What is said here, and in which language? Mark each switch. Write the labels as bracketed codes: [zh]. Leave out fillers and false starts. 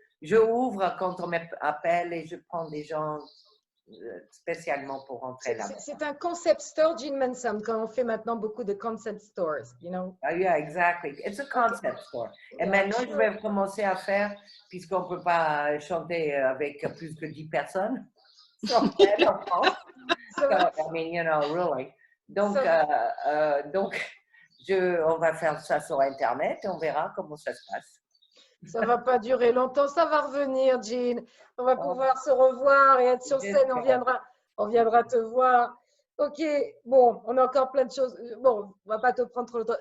[fr] Je ouvre quand on m'appelle et je prends des gens spécialement pour rentrer là. C'est un concept store, Jean Manson, quand on fait maintenant beaucoup de concept stores, [en] you know? Yeah, exactly. It's a concept store. [fr] Et maintenant, je vais commencer à faire, puisqu'on ne peut pas chanter avec plus que 10 personnes. [en] So, I mean, you know, really. [fr] Donc, on va faire ça sur Internet et on verra comment ça se passe. Ça ne va pas durer longtemps, ça va revenir, Jean. On va pouvoir se revoir et être sur scène, on viendra te voir. Ok, bon, on a encore plein de choses. Bon, on ne va pas te prendre trop longtemps.